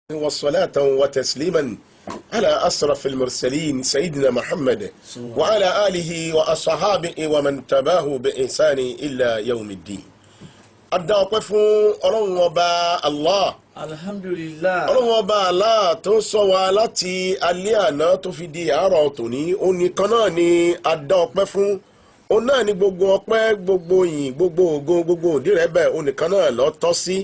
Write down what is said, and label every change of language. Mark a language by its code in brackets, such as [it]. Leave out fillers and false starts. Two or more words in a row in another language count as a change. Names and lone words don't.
[ar] والصلاة وتسليما على أشرف المرسلين سيدنا محمد وعلى آله وأصحابه ومن تباه بإحسان إلى يوم الدين. [yo] أدعوكم ọlọ́run ọba Allah. Alhamdulillah. ọlọ́run ọba Allah tó sọ wa láti alẹ́ àná tó fi di àárọ̀ tòní onìkan náà ni adáọpẹ́ fún. Òun náà ni gbogbo ọpẹ́, gbogbo ìyìn, gbogbo ògo, gbogbo òdìrẹ́bẹ̀ onìkan náà ló tọ́ sí.